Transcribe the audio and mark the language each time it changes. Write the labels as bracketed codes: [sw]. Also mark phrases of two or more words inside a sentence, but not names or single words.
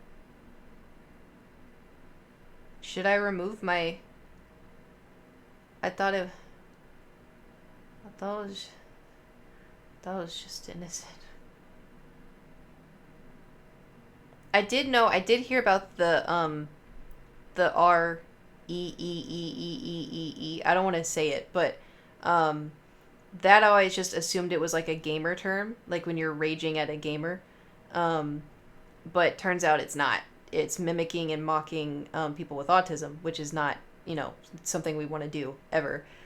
[en] Should I remove my... I thought it was just innocent. I did hear about the R E E E E E E E. I don't want to say it, but that I always just assumed it was like a gamer term, like when you're raging at a gamer. But turns out it's not. It's mimicking and mocking people with autism, which is not, you know, something we want to do ever.